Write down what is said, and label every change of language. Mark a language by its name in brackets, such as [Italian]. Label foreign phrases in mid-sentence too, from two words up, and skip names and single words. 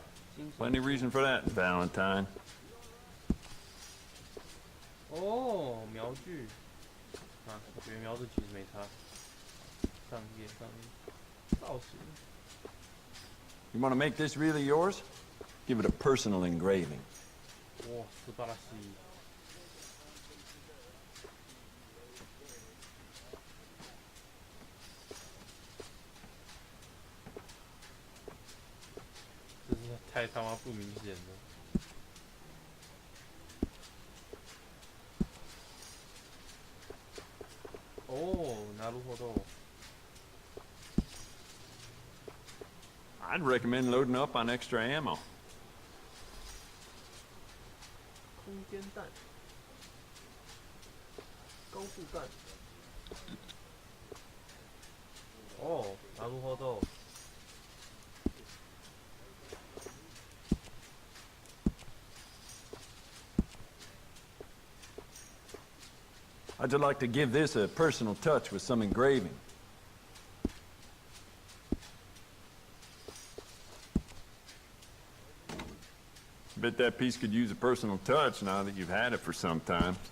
[English] Plenty of reason for that, Valentine. [Chinese] 哦，瞄具啊，我觉得瞄具其实没差。上页，造型。 [English] You want to make this really yours? Give it a personal engraving. [Chinese] 哇， [Japanese] 素晴らしい。 [Chinese] 真是太他妈不明显了。哦， [Japanese] なるほど。 [English] I'd recommend loading up on extra ammo. [Chinese] 空间弹，高速弹。哦， [Japanese] なるほど。 [English] I'd just like to give this a personal touch with some engraving. Bet that piece could use a personal touch now that you've had it for some time.